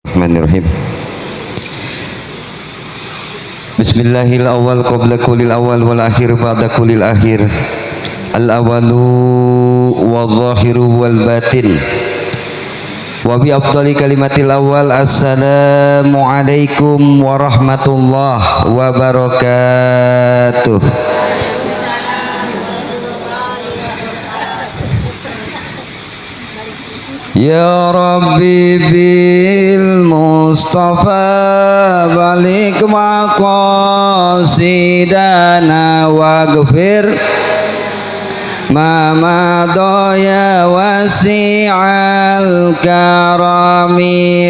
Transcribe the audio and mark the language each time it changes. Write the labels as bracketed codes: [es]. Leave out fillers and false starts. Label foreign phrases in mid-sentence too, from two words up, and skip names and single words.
[ar] بسم الله الرحمن الرحيم. بسم الله الأول قبل كل أول والآخر بعد كل آخر. الأول والظاهر والباطن. وبأفضل كلمة الأول. السلام عليكم ورحمة الله وبركاته. يا رب بالمصطفى بلغ مقاصدنا واغفر ما مضى واسع الكرم.